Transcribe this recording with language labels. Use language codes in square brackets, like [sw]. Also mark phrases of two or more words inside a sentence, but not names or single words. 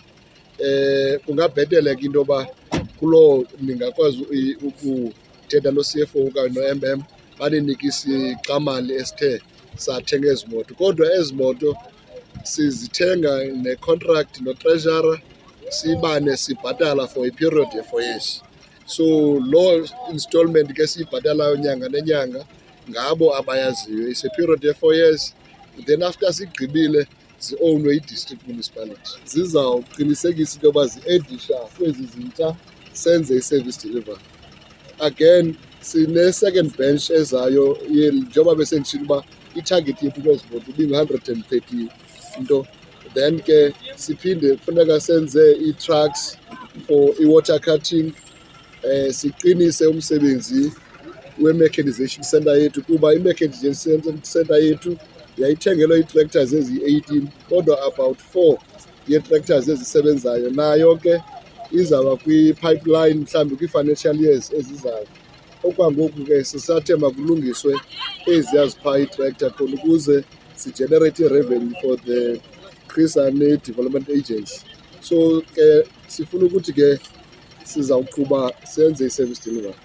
[xh] Kungabhetele ke into yoba kuloo ningakwazi ukuthetha no-CFO okanye no-MM baninike isixamali esithe sathenga ezi moto. Kodwa ezi moto sizithenga ne-contract no-treasurer, sibane sibhatala [en] for a period [xh] ye-4 years. So loo installment ke siyibhatalayo nyanga nenyanga ngabo abayaziyo. [en] It's a period [xh] ye-4 years, [en] then after [xh] sigqibile zi-ownwe yi- [en] district municipality. [xh] Zizawuqinisekisa into yoba zi-edisha kwezi zintsha senze i- [en] service delivery. [xh] Again sine- [en] second bench [xh] ezayo njengoba besenditshilo uba itarget yethu kwezi moto ibingu-130 into. Then ke siphinde funeka senze ii-trucks for i- [en] water cutting. [xh] Siqinise umsebenzi we- [en] mechanization center [xh] yethu kuba i- [en] mechanization center [xh] yethu yayithengelwe ii-tractors eziyi-18 kodwa about 4 yee-tractors ezisebenzayo nayo ke izawuba kwi-pipeline mhlawumbi kwii- [en] financial years [xh] ezizayo. Okwangoku ke sisathe makulungiswe eziya ziphaa ii-tractor khona ukuze sigenerate i-revenue for the Chris Hani Development Agency. So ke sifuna ukuthi ke sizawuqhuba senze i- [en] service delivery.